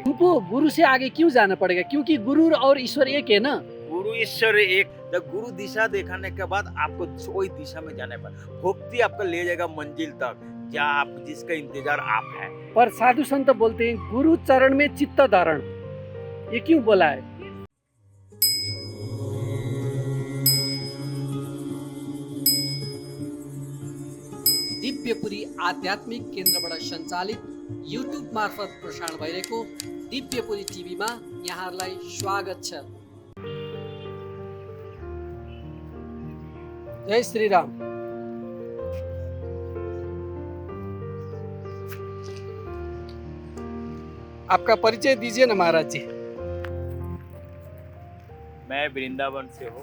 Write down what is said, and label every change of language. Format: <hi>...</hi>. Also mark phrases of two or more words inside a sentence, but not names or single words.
<hi>हमको गुरु से आगे क्यों जाना पड़ेगा? क्योंकि गुरु और ईश्वर एक है ना। गुरु ईश्वर एक। जब गुरु दिशा दिखाने के बाद आपको वही दिशा में जाने पर भक्ति आपको ले जाएगा मंजिल तक, जहाँ आप जिसका इंतजार आप है। पर साधु संत बोलते हैं गुरु चरण में चित्त धारण, ये क्यों बोला है?</hi> <ne>दिव्यपुरी आध्यात्मिक केन्द्रबाट सञ्चालित युट्युब मार्फत प्रसारण भइरहेको दिव्यपुरी टिभीमा यहाँहरूलाई स्वागत छ।</ne> <hi>जय श्री राम। आपका परिचय दीजिए ना महाराज जी। मैं वृंदावन से हूँ</hi>